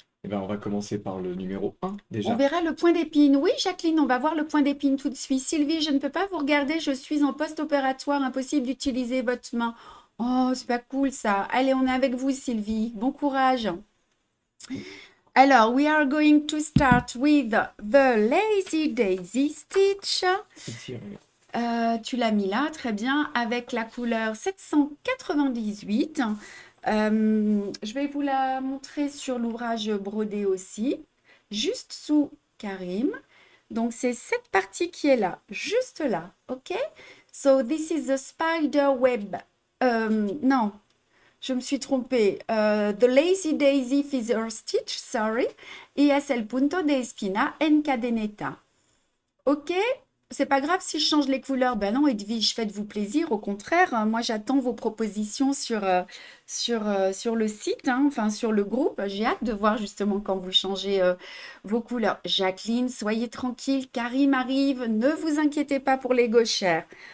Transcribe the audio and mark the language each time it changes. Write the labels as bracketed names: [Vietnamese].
[French] On va commencer par le numéro 1 On déjà. verra le point d'épine. Oui, Jacqueline, on va voir le point d'épine tout de suite. Sylvie, je ne peux pas vous regarder, je suis en post-opératoire, impossible d'utiliser votre main. Oh, c'est pas cool ça. Allez, on est avec vous, Sylvie. Bon courage. [English] Alors, we are going to start with the Lazy Daisy Stitch. [French] Ici, Tu l'as mis là, très bien, avec la couleur 798. Je vais vous la montrer sur l'ouvrage brodé aussi, juste sous Karim. Donc, c'est cette partie qui est là, juste là, ok? [English] So, this is the spider web. [French] Non, je me suis trompée. [English] The Lazy Daisy Feather Stitch, sorry. [Spanish] Y es el punto de espina encadeneta. Ok? [French] C'est pas grave si je change les couleurs. Ben non, Edwige, faites-vous plaisir. Au contraire, moi, j'attends vos propositions sur le site, hein, enfin sur le groupe. J'ai hâte de voir justement quand vous changez vos couleurs. Jacqueline, soyez tranquille. Karim arrive. Ne vous inquiétez pas pour les gauchères.